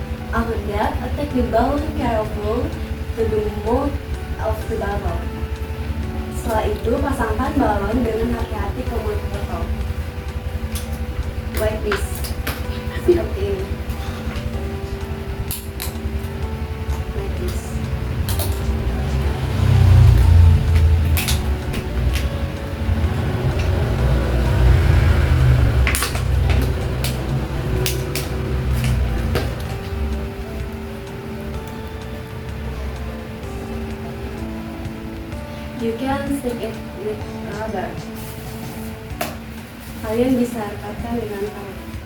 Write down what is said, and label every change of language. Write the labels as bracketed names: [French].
[English] After that, take the balloon careful to the mouth of the bottle. [Indonesian] Setelah itu, pasangkan balon dengan hati-hati ke mulut botol. [English] Like this. [Indonesian] Seperti ini. [English] Like this. You can stick it with rubber. [Indonesian] Kalian bisa rekatkan dengan tangan.